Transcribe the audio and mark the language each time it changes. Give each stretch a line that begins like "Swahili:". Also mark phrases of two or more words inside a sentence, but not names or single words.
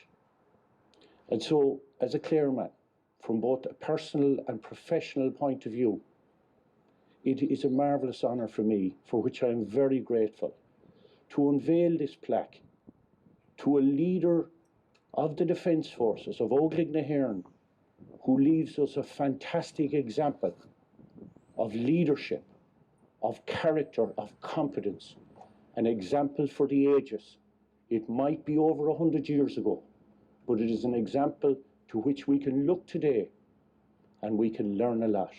English: And so, as a Clareman, from both a personal and professional point of view, it is a marvellous honour for me, for which I am very grateful, to unveil this plaque to a leader of the Defence Forces of Óglaigh na hÉireann, who leaves us a fantastic example of leadership, of character, of competence, an example for the ages. It might be over 100 years ago, but it is an example to which we can look today and we can learn a lot.